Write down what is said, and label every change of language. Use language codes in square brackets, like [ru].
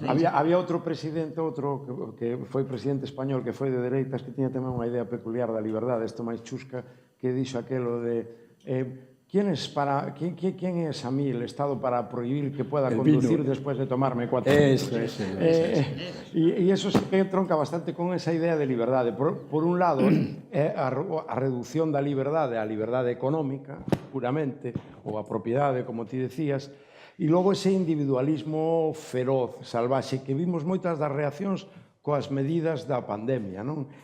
[gl] Había outro presidente, que foi presidente español, que foi de dereitas, que tiña tamén unha idea peculiar da liberdade, isto máis chusca, que dixo aquelo de... [es] ¿Quién es a mí el Estado para prohibir que pueda conducir después de tomarme 4 litros? Y eso sí que tronca bastante con esa idea de liberdade. [gl] Por un lado, a reducción da liberdade á liberdade económica, puramente, ou a propiedade, como ti decías, e logo ese individualismo feroz, salvaxe, que vimos moitas das reaccións coas medidas da pandemia, non?